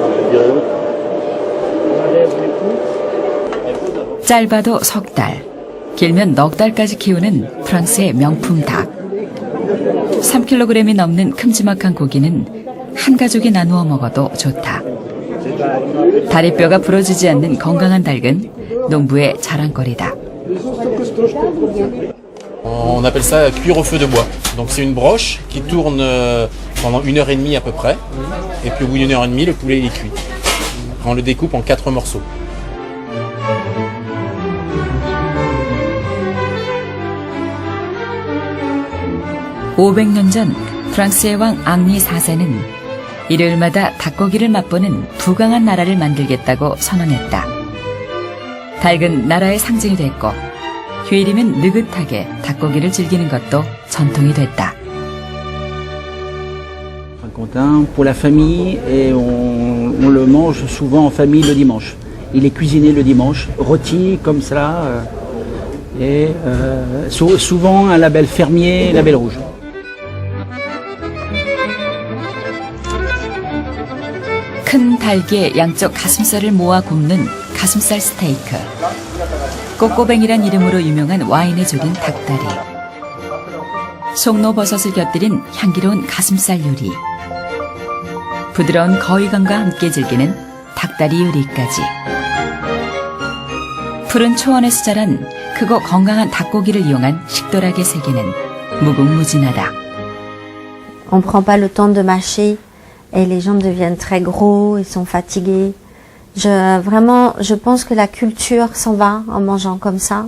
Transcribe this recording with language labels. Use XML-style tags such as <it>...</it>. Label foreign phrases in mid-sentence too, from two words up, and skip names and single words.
<ko>짧아도 석 달, 길면 넉 달까지 키우는 프랑스의 명품 닭. 3kg이 넘는 큼지막한 고기는 한 가족이 나누어 먹어도 좋다. 다리뼈가 부러지지 않는 건강한 닭은 농부의 자랑거리다.</ko> <fr>On appelle ça cuire au feu de bois. Donc c'est une broche qui tourne pendant 1h30 à peu près. Et puis au bout d'une heure et demie, le poulet il est cuit. On le découpe en 4 morceaux.</fr> <ko>(500년) 전 프랑스의 왕 앙리 4세는 일요일마다 닭고기를 맛보는 부강한 나라를 만들겠다고 선언했다. 닭은 나라의 상징이 됐고 휴일이면 느긋하게 닭고기를 즐기는 것도 전통이 됐다.</ko> <fr>Pour la famille et on le mange souvent en famille le dimanche. Il est cuisiné le dimanche, rôti comme ça et souvent un label fermier, label rouge.</fr> <ko>큰 닭의 양쪽 가슴살을 모아 굽는 가슴살 스테이크. 꼬꼬뱅이란 이름으로 유명한 와인에 졸인 닭다리. 송로버섯을 곁들인 향기로운 가슴살 요리. 부드러운 거위감과 함께 즐기는 닭다리 요리까지. 푸른 초원에서 자란 크고 건강한 닭고기를 이용한 식도락의 세계는 무궁무진하다.</ko> <fr>On prend pas le temps de mâcher et les jambes deviennent très gros, ils sont fatigués. Je pense que la culture s'en va en mangeant comme ça.</fr>